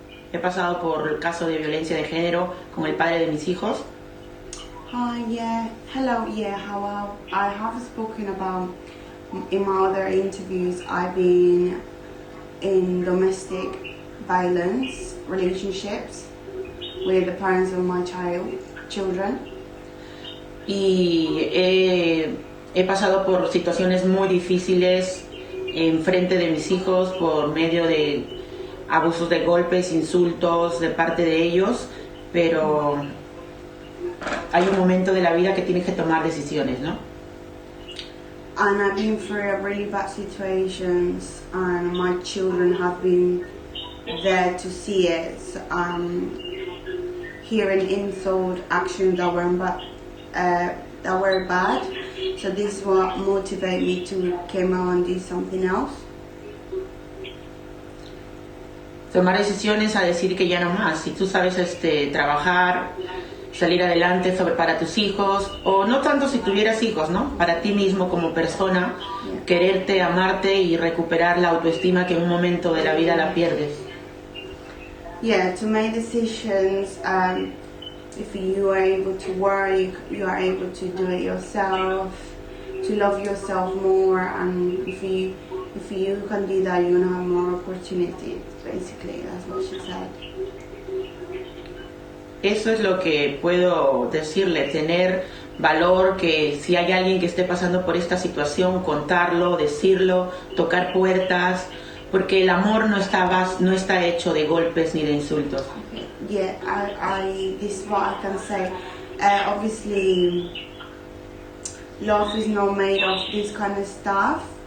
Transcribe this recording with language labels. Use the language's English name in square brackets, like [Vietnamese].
[Spanish] He pasado por el caso de violencia de género con el padre de mis hijos. [English] Hi, yeah, hello, yeah, how I have spoken about in my other interviews. I've been in domestic violence relationships with the parents of my children. [Spanish] Y he pasado por situaciones muy difíciles en frente de mis hijos por medio de abusos de golpes, insultos de parte de ellos, pero hay un momento de la vida que tienes que tomar decisiones, ¿no? [English] And I've been through really bad situations, and my children have been there to see it. Hearing insult actions that were bad. So this is what motivated me to come out and do something else. [Spanish] Tomar decisiones a decir que ya no más. Si tú sabes trabajar, salir adelante para tus hijos, o no tanto si tuvieras hijos, ¿no? Para ti mismo como persona, quererte, amarte y recuperar la autoestima que en un momento de la vida la pierdes. [English] Yeah, to make decisions. If you are able to work, you are able to do it yourself, to love yourself more, and if you can do that, you're gonna have more opportunities. Basically, that's what she said. [Spanish] Eso es lo que puedo decirle, tener valor, que si hay alguien que esté pasando por esta situación, contarlo, decirlo, tocar puertas, porque el amor no está hecho de golpes ni de insultos. [English] Yeah, this is what I can say. Obviously, love is not made of this kind of stuff.